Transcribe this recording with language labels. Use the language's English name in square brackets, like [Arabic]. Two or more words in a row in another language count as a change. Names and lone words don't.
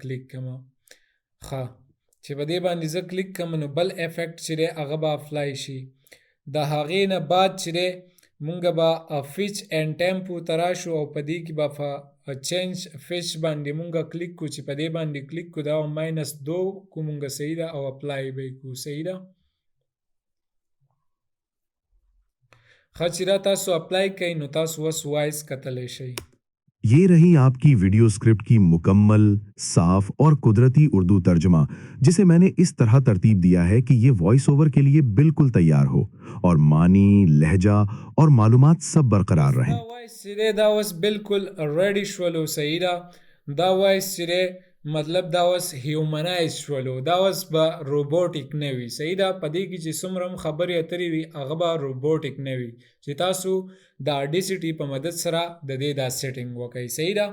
[Pashto] کلیک کم ښه چې په دې باندې زه کلیک کم نو بل افیکټ چې دی هغه به اپلای شي د هغې نه بعد چې دی مونږ به [English] pitch and tempo [Pashto] ته راشو او په دې کې به [English] change pitch [Pashto] باندې مونږه کلیک کو چې په دې باندې کلیک کو دا -2 کو مونږه صحیح ده او اپلای به کو صحیح ده ښه چې دا تاسو اپلای کوئ نو تاسو اوس وایس کتلی شئ [Urdu] یہ رہی آپ کی ویڈیو اسکرپٹ کی مکمل، صاف اور قدرتی اردو ترجمہ، جسے میں نے اس طرح ترتیب دیا ہے کہ یہ [English] voice over [Urdu] کے لیے بالکل تیار ہو اور معانی، لہجہ اور معلومات سب برقرار رہیں. [Pashto] دا وایس چې دی دا اوس بالکل ریډي شولو صحیح ده دا وایس چې دی مطلب دا اوس هیومنایز شولو دا اوس به روبوټیک نه وي صحیح ده په دې کې چې څومره هم خبرې اترې وي هغه به روبوټیک نه وي چې تاسو د اډیسیټي په مدد سره د دې دا سیټینګ وکړئ صحیح ده